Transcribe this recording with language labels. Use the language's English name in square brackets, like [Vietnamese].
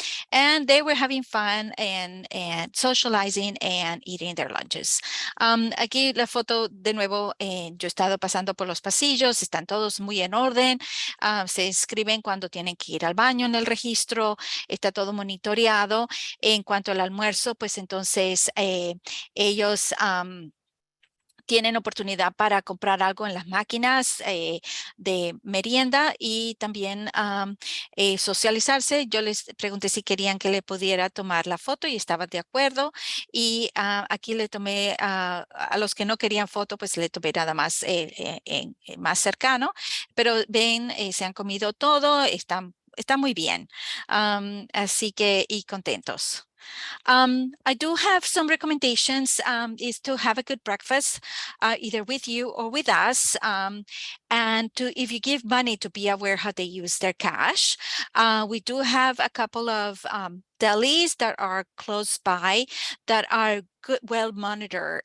[English] And they were having fun and socializing and eating their lunches. [Spanish] Aquí la foto de nuevo, yo he estado pasando por los pasillos, están todos muy en orden, se inscriben cuando tienen que ir al baño en el registro, está todo monitoreado. En cuanto al almuerzo, pues entonces ellos tienen oportunidad para comprar algo en las máquinas de merienda y también socializarse. Yo les pregunté si querían que le pudiera tomar la foto y estaban de acuerdo. Y aquí le tomé a los que no querían foto, pues le tomé nada más más cercano. Pero ven, se han comido todo, están muy bien. Así que, y contentos. [English] I do have some recommendations, is to have a good breakfast, either with you or with us. And if you give money, to be aware how they use their cash. We do have a couple of delis that are close by that are good, well monitored.